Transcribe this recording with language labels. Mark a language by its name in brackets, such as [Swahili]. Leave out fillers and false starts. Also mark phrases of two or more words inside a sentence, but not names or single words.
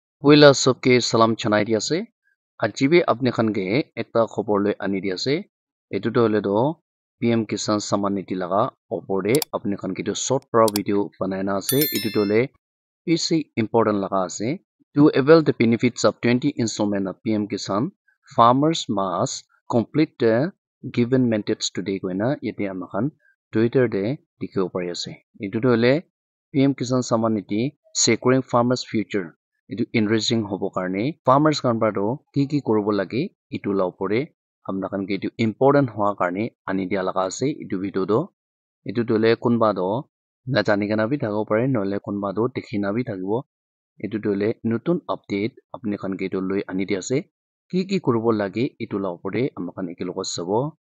[Naga Pidgin] Puila sobke salam chanai di ase. Ajibe apne khan ge ekta khobor loi ani di ase. Etu to hole do PM Kisan Samman Nidhi laga opor de apne khan ke to short pra video banai na ase. Etu to hole PC important laga ase. [English] To avail the benefits of 20 installment of PM Kisan, farmers must complete the given mandates today [Naga Pidgin] koina yete amakhan Twitter de dikhibo pari ase. Etu to hole PM Kisan Samman Nidhi [English] securing farmers future. [Naga Pidgin] Itu enriching hobo karne farmers kan ba do ki koribo lage itu la opore amna kan ke itu important hoa karne ani dia laga ase itu video do itu dole kunba do na jani kana bi thago pare nole kunba do dekhina bi thagibo itu dole nutun update apne kan ke to loi ani dia ase ki koribo lage itu la opore amakan ekilogo sabo